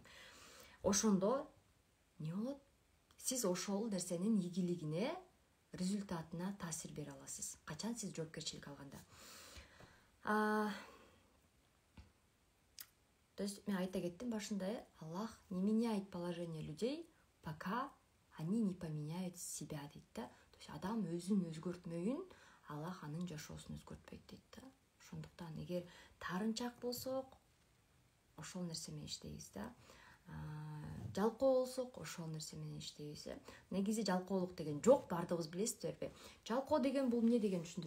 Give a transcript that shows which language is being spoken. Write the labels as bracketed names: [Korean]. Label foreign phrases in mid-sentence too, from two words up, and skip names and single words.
[Kyrgyz] Ошондо не болот? Сиз ошол нерсенин ийгилигине, результатына таасир бере аласыз. Качан сиз жоопкерчилик алганда. [Russian] То есть [Kyrgyz] мен айта кеттим башында, [Russian] Аллах не меняет положение людей, пока они не поменяют себя [Kyrgyz] дейт да. Адам өзүн өзгөртмөйүн, Аллах анын жашоосун өзгөртпөйт дейт да. Ошондуктан эгер тарынчак болсок, ошол нерсе менен иштейбиз да. Жалкоо болсок, ошол нерсе менен иштейбиз. Негизи жалкоолук деген жок, бардыгыбыз билесиздерби? Жалкоо деген бул эмне деген түшүндүрөт?